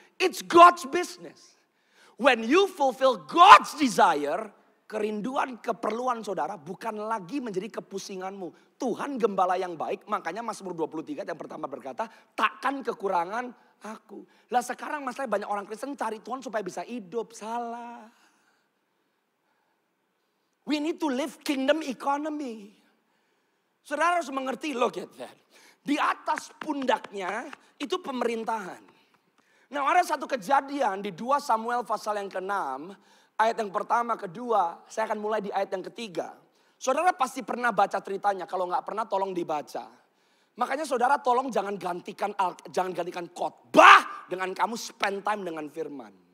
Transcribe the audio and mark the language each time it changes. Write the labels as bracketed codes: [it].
[en] It's God's business. When you fulfill God's desire, [id] kerinduan, keperluan saudara bukan lagi menjadi kepusinganmu. Tuhan gembala yang baik, makanya Mazmur 23 yang pertama berkata, takkan kekurangan aku. Lah sekarang masalahnya banyak orang Kristen cari Tuhan supaya bisa hidup. Salah. [en] We need to live kingdom economy. [id] Saudara harus mengerti, [en] look at that. [id] Di atas pundaknya itu pemerintahan. Nah ada satu kejadian di 2 Samuel pasal yang ke-6. Ayat yang pertama, kedua, saya akan mulai di ayat yang ketiga. Saudara pasti pernah baca ceritanya, kalau nggak pernah tolong dibaca. Makanya saudara tolong jangan gantikan khotbah dengan kamu [en] spend time [id] dengan firman.